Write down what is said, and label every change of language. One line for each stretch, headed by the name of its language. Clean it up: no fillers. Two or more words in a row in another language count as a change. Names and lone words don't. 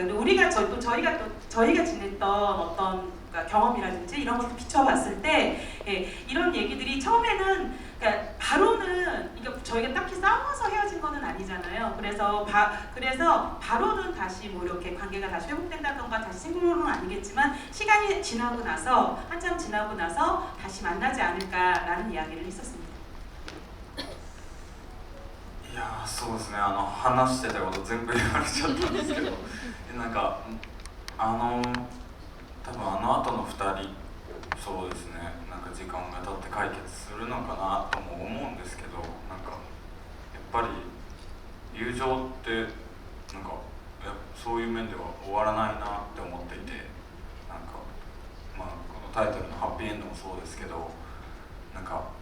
Korean: 근데 우리가 저희가 지냈던 어떤 경험이라든지 이런 것도 비춰봤을 때 이런 얘기들이 처음에는 바로는 저희가 딱히 싸워서 헤어진 거는 아니잖아요. 그래서 바로는 다시 뭐 이렇게 관계가 다시 회복된다던가 다시 싱글로는 아니겠지만 시간이 지나고 나서 한참 지나고 나서 다시 만나지 않을까라는 이야기를 했었습니다.
Japanese: いやーそうですね話してたこと全部言われちゃったんですけどなんか多分後の2人そうですねなんか時間が経って解決するのかなとも思うんですけどなんかやっぱり友情ってなんかそういう面では終わらないなって思っていてなんかまあこのタイトルの「ハッピーエンド」もそうですけどなんか